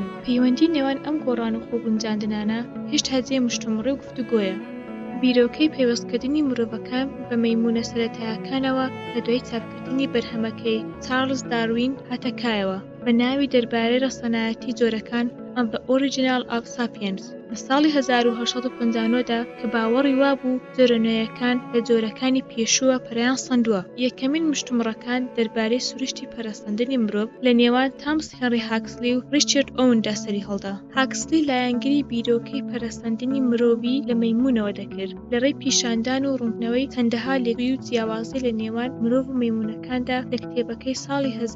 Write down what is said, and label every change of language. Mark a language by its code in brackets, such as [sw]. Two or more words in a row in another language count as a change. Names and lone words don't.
[ckb] پەیوەندی نێوان ئەم گۆڕان و خۆگونجاندنانە هێشتا جێ مشتومڕی و گفتوگۆیە. بیرۆکەی پەیوەستکردنی مرۆڤەکان بە مەیمونە سەرەتاییەکانەوە لە دوای چاپکردنی بەرهەمەکەی چارلز داروین هاتەکایەوە بە ناوی دەربارەی ڕەسەنایەتی جۆرەکان [en] and the Original of Sapiens [ckb] لە ساڵی 1859دا کە باوەڕی وابوو جۆرەنوێیەکان لە جۆرەکانی پێشووە پەرەیان سەندووە. یەکەمین مشتومڕەکان دەربارەی سروشتی پەرەسەندنی مرۆڤ لە نێوان تامس هێنری هاکسلی و ریچارد ئۆوندا سەری هەڵدا. هاکسلی لایەنگری بیرۆکەی پەرەسەندنی مرۆڤی لە مەیمونەوە دەکرد لەڕێی پیشاندان و ڕوونکردنەوەی چەندەها لێکوی و جیاوازی لە نێوان مرۆڤ و مەیمونەکاندا لە کتێبەکەی ساڵی